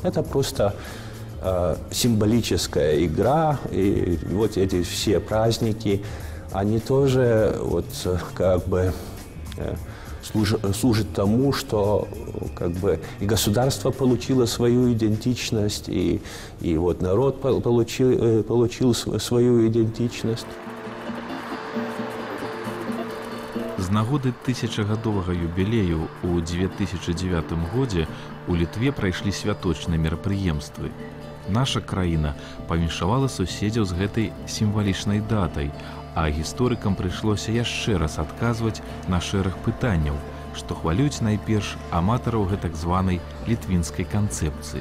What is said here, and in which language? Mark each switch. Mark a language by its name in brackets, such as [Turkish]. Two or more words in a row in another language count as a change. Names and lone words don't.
[Russian] Это просто символическая игра, и вот эти все праздники, они тоже вот как бы служат тому, что как бы и государство получило свою идентичность, и вот народ получил свою идентичность. [Belarusian] З нагоды 1000гадовага юбілею ў 2009 годзе у Літве прайшлі святочныя мерапрыемствы. Наша краіна павіншавала суседзяў з гэтай сімвалічнай датай, а гісторыкам прыйшлося яшчэ раз адказваць на шэраг пытанняў, што хвалююць найперш аматараў гэтак званай літвінскай канцэпцыі.